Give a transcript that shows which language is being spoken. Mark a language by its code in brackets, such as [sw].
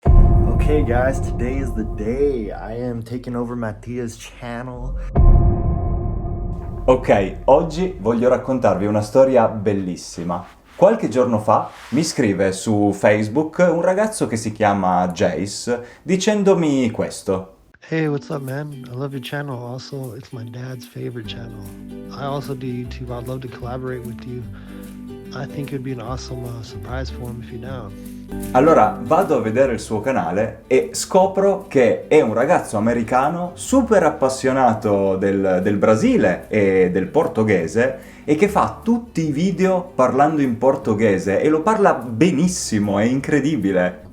[en] Okay guys, today is the day. I am taking over Mattia's channel. [it] Ok, oggi voglio raccontarvi una storia bellissima. Qualche giorno fa mi scrive su Facebook un ragazzo che si chiama Jace dicendomi questo. [en] Hey, what's up, man? I love your channel. Also, it's my dad's favorite channel. I also do YouTube. I'd love to collaborate with you. I think it would be an awesome surprise for him if you're down. [it] Allora vado a vedere il suo canale e scopro che è un ragazzo americano super appassionato del Brasile e del portoghese e che fa tutti i video parlando in portoghese e lo parla benissimo, è incredibile.